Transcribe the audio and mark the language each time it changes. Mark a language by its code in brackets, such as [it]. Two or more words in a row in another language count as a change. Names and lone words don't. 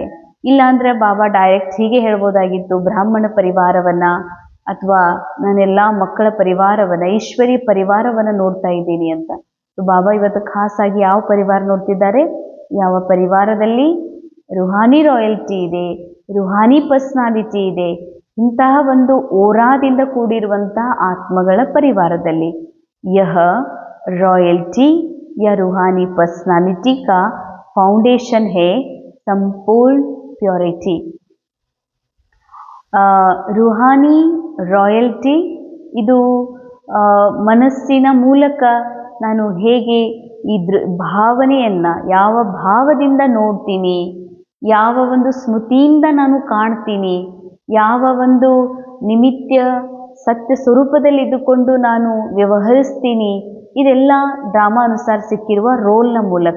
[kn] ಇಲ್ಲಾಂದರೆ ಬಾಬಾ ಡೈರೆಕ್ಟ್ ಹೀಗೆ ಹೇಳ್ಬೋದಾಗಿತ್ತು, ಬ್ರಾಹ್ಮಣ ಪರಿವಾರವನ್ನು ಅಥವಾ ನಾನೆಲ್ಲ ಮಕ್ಕಳ ಪರಿವಾರವನ್ನು, ಈಶ್ವರಿ ಪರಿವಾರವನ್ನು ನೋಡ್ತಾ ಇದ್ದೀನಿ ಅಂತ. ಬಾಬಾ ಇವತ್ತು ಖಾಸಾಗಿ ಯಾವ ಪರಿವಾರ ನೋಡ್ತಿದ್ದಾರೆ? ಯಾವ ಪರಿವಾರದಲ್ಲಿ ರುಹಾನಿ ರಾಯಲ್ಟಿ ಇದೆ, ರುಹಾನಿ ಪರ್ಸ್ನಾಲಿಟಿ ಇದೆ, ಇಂತಹ ಒಂದು ಓರಾದಿಂದ ಕೂಡಿರುವಂಥ ಆತ್ಮಗಳ ಪರಿವಾರದಲ್ಲಿ. [hi] ಯಹ रॉयल्टी या रूहानी पर्सनालिटी का फाउंडेशन है संपूर्ण प्योरिटी. [kn] ರೂಹಾನಿ ರಾಯಲ್ಟಿ ಇದು ಮನಸ್ಸಿನ ಮೂಲಕ ನಾನು ಹೇಗೆ ಈ ಭಾವನೆಯನ್ನು ಯಾವ ಭಾವದಿಂದ ನೋಡ್ತೀನಿ, ಯಾವ ಒಂದು ಸ್ಮೃತಿಯಿಂದ ನಾನು ಕಾಣ್ತೀನಿ, ಯಾವ ಒಂದು ನಿಮಿತ್ಯ ಸತ್ಯ ಸ್ವರೂಪದಲ್ಲಿ ಇದ್ದುಕೊಂಡು ನಾನು ವ್ಯವಹರಿಸ್ತೀನಿ, ಇದೆಲ್ಲ ಡ್ರಾಮಾ ಅನುಸಾರ ಸಿಕ್ಕಿರುವ ರೋಲ್ನ ಮೂಲಕ.